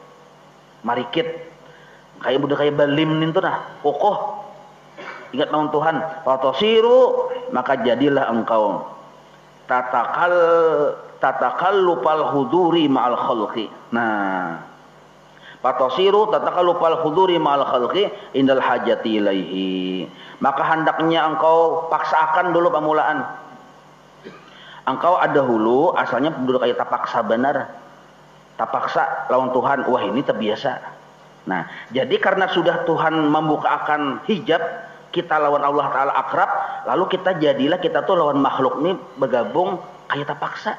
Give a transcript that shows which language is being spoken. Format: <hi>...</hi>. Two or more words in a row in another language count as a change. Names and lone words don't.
<bjn>Kayak budak kayak balim itu nah, kokoh. Ingat lawan Tuhan. Fatasiru, maka jadilah engkau</bjn> <ar>تتكلف الحضور مع الخلق. Nah, فتصير تتكلف الحضور مع الخلق عند الحاجة إليه.</ar> <bjn>Maka hendaknya engkau paksakan dulu pamulaan. Engkau ada hulu asalnya duduk kayak tapaksa benar. Tapaksa lawan Tuhan, wah ini terbiasa. Nah, jadi karena sudah Tuhan membukakan hijab, kita lawan Allah Ta'ala akrab, lalu kita tuh lawan makhluk ini bergabung kayak tapaksa.</bjn>